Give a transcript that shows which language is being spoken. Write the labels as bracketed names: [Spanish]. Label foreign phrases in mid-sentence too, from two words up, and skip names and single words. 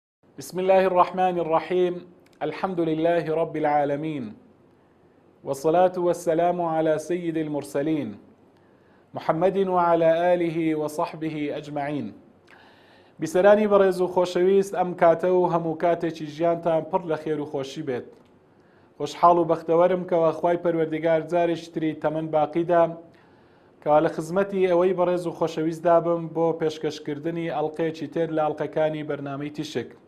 [Arabic] بسم الله الرحمن الرحيم. الحمد لله رب العالمين، والصلاة والسلام على سيد المرسلين محمد وعلى آله وصحبه أجمعين. [Central Kurdish] بسرانی بەڕێز و خۆشەویست، ئەم کاتە و هەموو کاتێکی ژیانتان پڕ لە خێر و خۆشی بێت. خۆشحاڵ و بەختەوەرم کەوا خوای پەروەردگار جارێکی تری تەمەن باقیدا کەوا لە خزمەتی ئەوەی بەڕێز و خۆشەویست دابم بۆ پێشکەشکردنی ئەڵقەیەکی تر لە ئەڵقەکانی بەرنامەی تیشک.